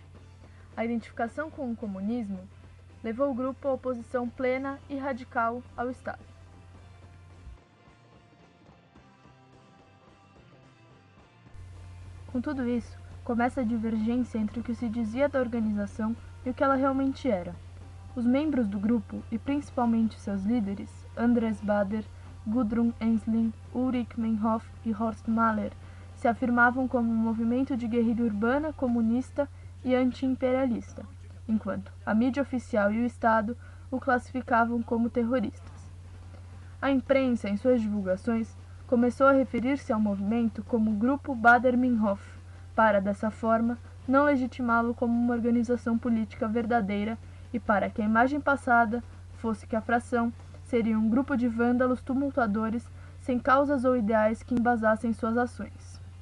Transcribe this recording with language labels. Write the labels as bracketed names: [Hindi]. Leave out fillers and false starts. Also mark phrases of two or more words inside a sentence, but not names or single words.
[Portuguese] A identificação com o comunismo levou o grupo à oposição plena e radical ao Estado. Com tudo isso, começa a divergência entre o que se dizia da organização e o que ela realmente era. Os membros do grupo, e principalmente seus líderes, Andreas Baader, Gudrun Ensslin, Ulrich Meinhof e Horst Mahler, se afirmavam como um movimento de guerrilha urbana, comunista e anti-imperialista, enquanto a mídia oficial e o Estado o classificavam como terroristas. A imprensa, em suas divulgações, começou a referir-se ao movimento como Grupo Baader-Meinhof, para, dessa forma, não legitimá-lo como uma organização política verdadeira e para que a imagem passada fosse que a fração seria um grupo de vândalos tumultuadores sem causas ou ideais que embasassem suas ações.